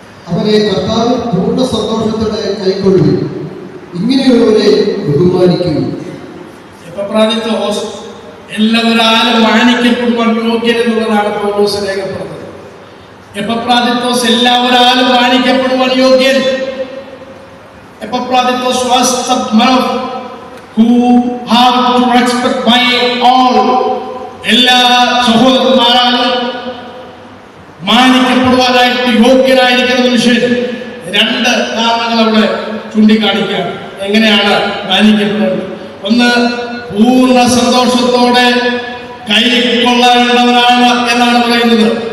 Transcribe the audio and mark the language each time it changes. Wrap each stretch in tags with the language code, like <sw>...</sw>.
<ml>അവരെ കർത്താവിൽ പൂർണ്ണ സന്തോഷത്തോടെ കൈക്കൊള്ളുകയും ഇങ്ങനെയുള്ളവരെ ബഹുമാനിക്കുകയും. എപ്പഫ്രോദിത്തോസ് എല്ലാവരാലും മാനിക്കപ്പെടുവാൻ യോഗ്യൻ എന്നുള്ളതാണ് പൗലോസ് രേഖപ്പെടുന്നത്. എപ്പഫ്രോദിത്തോസ് എല്ലാവരാലും മാനിക്കപ്പെടുവാൻ യോഗ്യൻ.</ml> <en>Epaphroditus was the man who had to respect by all.</en> <ml>എല്ലാ സഹോദരന്മാരാലും മാനിക്കപ്പെടുവാനായിട്ട് യോഗ്യനായിരിക്കുന്ന മനുഷ്യൻ. 2 കാരണങ്ങൾ അവിടെ ചൂണ്ടിക്കാണിക്കുക. എങ്ങനെയാണ് മാനിക്കപ്പെടുന്നത്? ഒന്ന്, പൂർണ്ണ സന്തോഷത്തോടെ കൈക്കൊള്ളേണ്ടവനാണ് എന്നാണ് പറയുന്നത്.</ml>